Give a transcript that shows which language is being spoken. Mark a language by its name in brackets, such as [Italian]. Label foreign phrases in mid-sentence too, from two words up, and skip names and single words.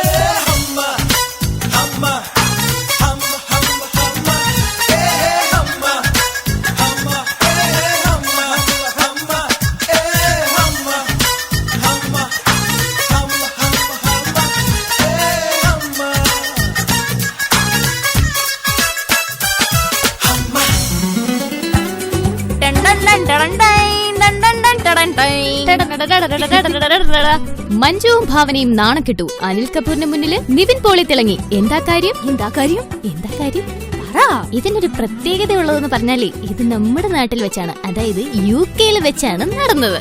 [Tamil] அம்மா அம்மா அம்மா அம்மா அம்மா ஏ அம்மா அம்மா ஏ அம்மா அம்மா ஏ அம்மா அம்மா அம்மா அம்மா அம்மா ஏ அம்மா அம்மா. ടൺ ടൺ ടൺ ടൺ ടൺ ടൺ ടൺ ടൺ ടൺ. [Malayalam] മഞ്ജുവും ഭാവനയും നാണം കിട്ടു. അനിൽ കപൂറിന് മുന്നില് നിവിൻ പോളി തിളങ്ങി. എന്താ കാര്യം? ഇതിനൊരു പ്രത്യേകത ഉള്ളതെന്ന് പറഞ്ഞാലേ ഇത് നമ്മുടെ നാട്ടിൽ വെച്ചാണ്, അതായത് UK വെച്ചാണ് നടന്നത്.